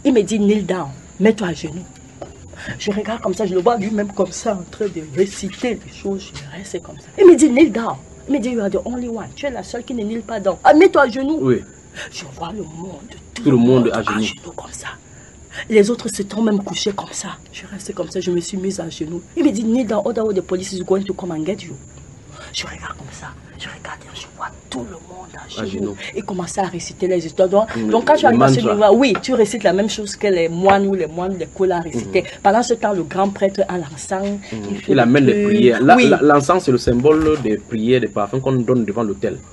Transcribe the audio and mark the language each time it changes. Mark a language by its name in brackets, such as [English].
[French] Il me dit [English] kneel down, [French] mets-toi à genoux. Je regarde comme ça, je le vois lui-même comme ça en train de réciter les choses. Je reste comme ça. Il me dit kneel down. Il me dit [English] you are the only one. [French] Tu es la seule qui ne [English] kneel [French] pas [English] down. [French] Ah, mets-toi à genoux. Oui. Je vois le monde. Tout le monde à genoux. À genoux comme ça. Les autres se sont même couchés comme ça. Je reste comme ça, je me suis mise à genoux. Il me dit [English] kneel down. Order of the police is going to come and get you. [French] Je regarde comme ça. Je regarde et je vois tout le monde à genoux. Il commence à réciter les histoires. Donc, quand tu arrives à ce niveau, oui, tu récites la même chose que les moines, les colas récitaient. Mm-hmm. Pendant ce temps, le grand prêtre a l'encens. Mm-hmm. Il amène les prières. Oui. L'encens, c'est le symbole des prières, des parfums qu'on donne devant l'autel.